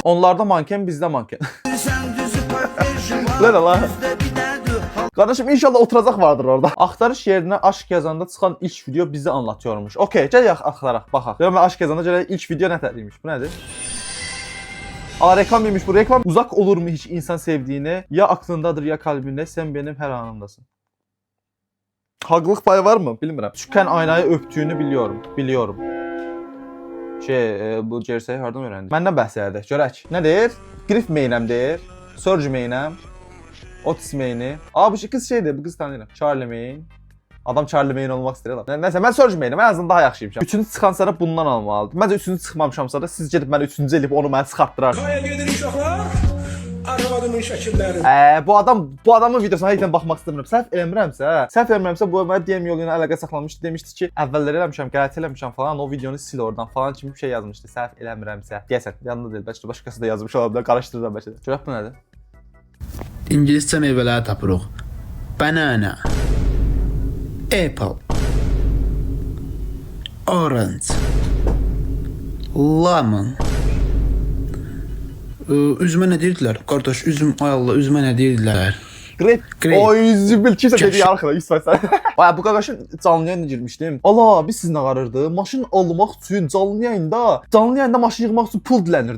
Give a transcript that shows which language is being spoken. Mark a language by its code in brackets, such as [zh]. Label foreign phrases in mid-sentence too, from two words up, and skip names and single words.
[az] Onlarda manken, bizdə manken. [tr] Lan Allah. [az] Kardeşim inşallah oturacaq vardır orada. Axtarış yerinə aşk yazanda çıxan ilk video [tr] bizi anlatıyormuş. [az] Okey, gəl axtaraq, baxaq. Mən aşk yazanda gələk ilk video nətərliymiş. Bu nədir? Aa reklam demiş bu. [tr] Reklam uzak olur mu hiç insan sevdiğine? Ya aklındadır ya kalbinde. Sen benim her anımdasın. Haklılık payı var mı? Bilmirəm. Küçükken aynayı öptüğünü biliyorum. [az] Bu Jersey hardan öğrendim. Məndən bəhs edir. Görək. Nə deyir? Griff meynəm deyir. Surge meynəm. Otis meyni. Aa bu kız şeydir. Bu kız tanıyırım. Charlie Mayn. Adam Charlie Mayn olmaq istəyir lan. Nəysə mən Surge meynəm. Ən azından daha yaxşıymışam. Üçüncü çıxan sənə bundan almalıdır. Məncə üçüncü çıxmamışamsa da siz gedib mənə üçüncü eləyib onu mənə çıxartdırarsınız. Kaya gedirik uşaqlar. Arvadımın şəkilləri. Bu adamın videosuna həqiqətən baxmaq istəmirəm. Səhv eləmirəmsə bu mənə DM yolu ilə əlaqə saxlamışdı. Demişdi ki, əvvəllər eləmişəm, qələt eləmişəm falan. O videonu sil oradan falan kimi bir şey yazmışdı. Səhv eləmirəmsə. Deyəsən, yanında deyil. Bəlkə başqası da yazmış ola bilər. Qarışdırıram bəlkə də. Görək bu nədir? İngiliscə meyvələri tapırıq. [en] Banana, apple, orange, lemon. [az] Üzümə nə deyirdilər? Qardaş, ay Allah, üzümə nə deyirdilər? [en] Great. Great. [az] Oy zibir kimsə dedi yarxıda 100%. Ay bu qaqaşın canlı yayına girmişdim. Allah biz sizinlə qarırdı. Maşın almaq üçün canlı yayında maşın yığmaq üçün pul dilənirdi.